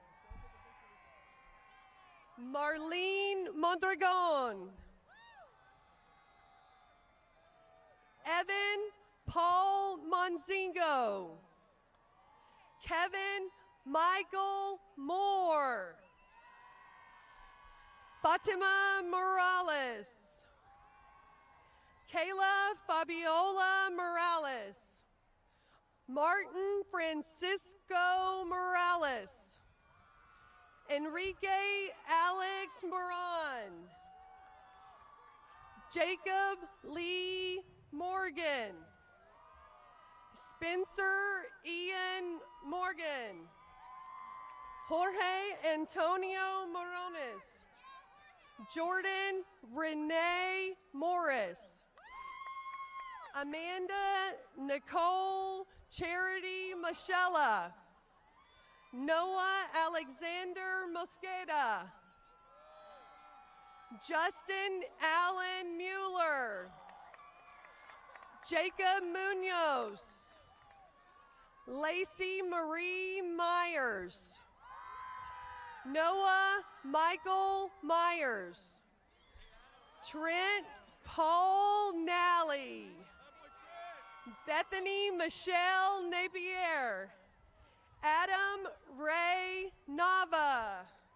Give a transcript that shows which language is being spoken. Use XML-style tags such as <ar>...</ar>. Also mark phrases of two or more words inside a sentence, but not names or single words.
<en>Marlene Mondragon, Evan Paul Monzingo, Kevin Michael Moore, Fatima Morales, Kayla Fabiola Morales, Martin Francisco Morales, Enrique Alex Moran, Jacob Lee Morgan, Spencer Ian Morgan, Jorge Antonio Morones, Jordan Renee Morris, Amanda Nicole Charity Michella, Noah Alexander Mosqueda, Justin Allen Mueller, Jacob Munoz, Lacey Marie Myers, Noah Michael Myers, Trent Paul Nally, Bethany Michelle Napier, Adam Ray Nava.</en>